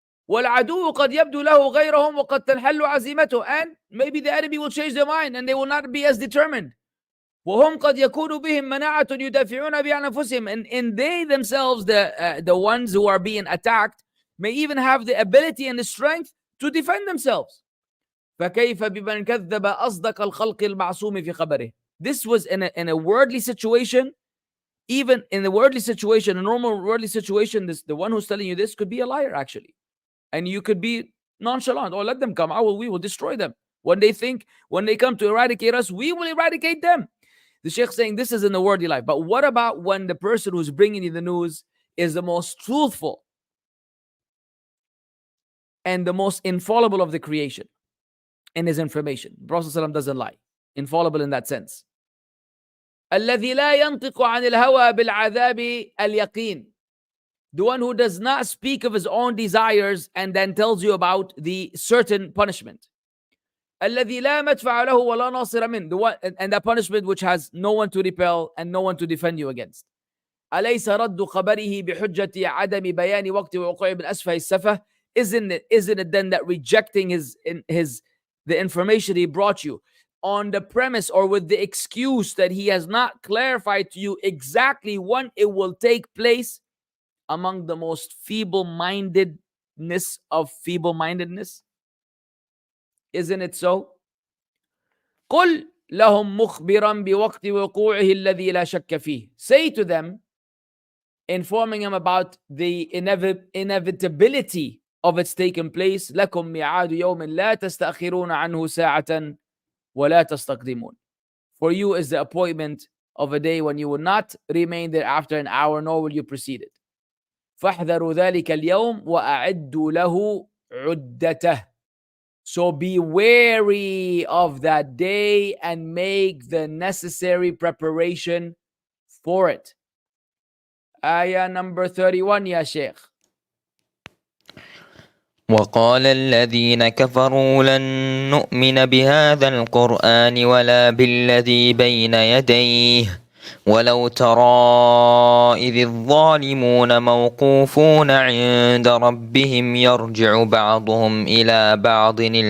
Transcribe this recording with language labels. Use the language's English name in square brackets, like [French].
[Arabic] والعدو قد يبدو له غيرهم وقد تنحل عزيمته, [English] and maybe the enemy will change their mind and they will not be as determined. [Arabic] وهم قد يكون بهم مناعة يدافعون بها عن أنفسهم, [English] and they themselves, the ones who are being attacked, may even have the ability and the strength to defend themselves. [Arabic] فكيف بمن كذب أصدق الخلق المعصوم في خبره. [English] This was in a worldly situation. Even in the worldly situation, a normal worldly situation, the one who's telling you this could be a liar actually. And you could be nonchalant, or let them come, we will destroy them. When they come to eradicate us, we will eradicate them. The Sheikh saying this is in the worldly life. But what about when the person who's bringing you the news is the most truthful and the most infallible of the creation in his information? The Prophet ﷺ doesn't lie. Infallible in that sense. [Arabic] الذي لا ينطق عن الهوى بالعذاب اليقين. [English] The one who does not speak of his own desires and then tells you about the certain punishment. [Arabic] الذي لا مدفع له ولا ناصر منه. [English] The one, and that punishment which has no one to repel and no one to defend you against. [Arabic] أليس رد خبره بحجة عدم بيان وقت وقوعه من أسفه السفه. [English] Isn't it then that rejecting the information he brought you on the premise or with the excuse that he has not clarified to you exactly when it will take place, among the most feeble-mindedness of feeble-mindedness? Isn't it so? [Arabic] قل لهم مخبرا بوقت وقوعه الذي لا شك فيه. [English] Say to them, informing them about the inevitability of its taking place. [Arabic] لكم ميعاد يوم لا تستأخرون عنه ساعة ولا تستقدمون. [English] For you is the appointment of a day when you will not remain there after an hour, nor will you precede it. [Arabic] فاحذروا ذلك اليوم وأعدوا له عدته. [English] So be wary of that day and make the necessary preparation for it. Ayah number 31, [Arabic] يا شيخ. وقال الذين كفروا لن نؤمن بهذا القرآن ولا بالذي بين يديه ولو ترى إذ الظالمون موقوفون عند ربهم يرجع بعضهم إلى بعض